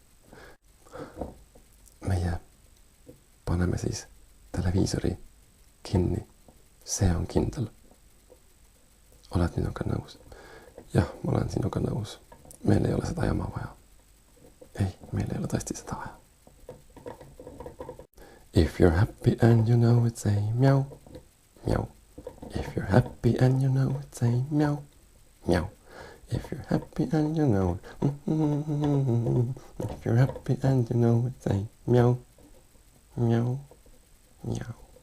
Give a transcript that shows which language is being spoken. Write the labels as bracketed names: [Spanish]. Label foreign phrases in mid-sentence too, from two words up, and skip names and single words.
[Estonian] Meie paneme siis televiisori kinni. See on kindel. Oled minuga nõus? Jah, ma olen sinuga nõus. Meil ei ole seda jama vaja. Ei, meil ei ole tõesti seda vaja. [English] If you're happy and you know it, say meow, meow. If you're happy and you know it, say meow, meow. If you're happy and you know it, if you're happy and you know it, say meow, meow, meow.